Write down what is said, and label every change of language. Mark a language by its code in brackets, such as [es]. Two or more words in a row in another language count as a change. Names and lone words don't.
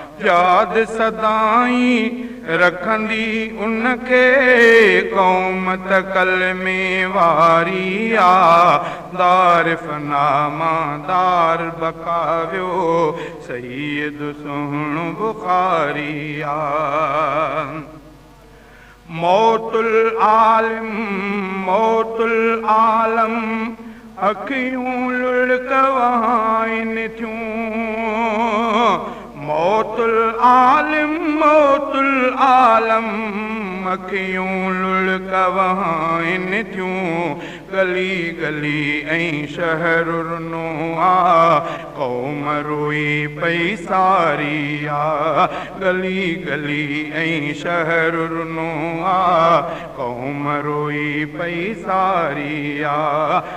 [sd] ياد سدائين رکندي ان کي قوم ته ڪلمي واري آ، دار فنا مان دار بقا ويو سيد سهڻو بخاري آ. [ar] موت العالم، موت العالم، [sd] اکيون لڙڪ وهائن ٿيون. [ar] موت العالم، موت العالم، [sd] اکيون لڙڪ وهائن ٿيون. گلي گلي ۽ شهر رنو آ، قوم روئي پئي ساري آ. گلي گلي ۽ شهر رنو آ، قوم روئي پئي ساري آ.